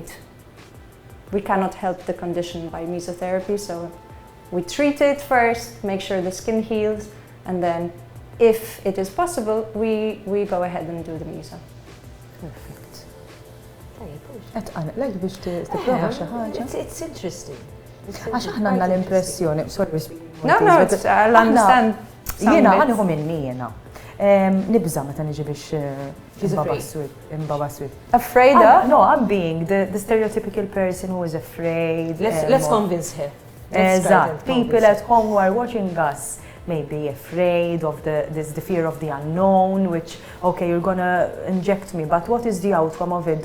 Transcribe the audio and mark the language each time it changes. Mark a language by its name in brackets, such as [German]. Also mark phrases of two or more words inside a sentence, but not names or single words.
[English] We cannot help the condition by mesotherapy, so we treat it first, make sure the skin heals, and then if it is possible, we go ahead and do the meso. Perfect. [Maltese] Like biex tipprova xi ħaġa. [English] It's interesting. [Maltese] Għax aħna għandna l-impressjoni, sorry, [English] No, I'll understand. [Maltese] Jiena ħaniħu minni jiena. Nibża meta niġi biex imbabaswit. [English] Afraid of? No, I'm being the stereotypical person who is afraid. Let's convince her. Exactly. People at home who are watching us may be afraid of the fear of the unknown, which, okay, you're gonna inject me, but what is the outcome of it?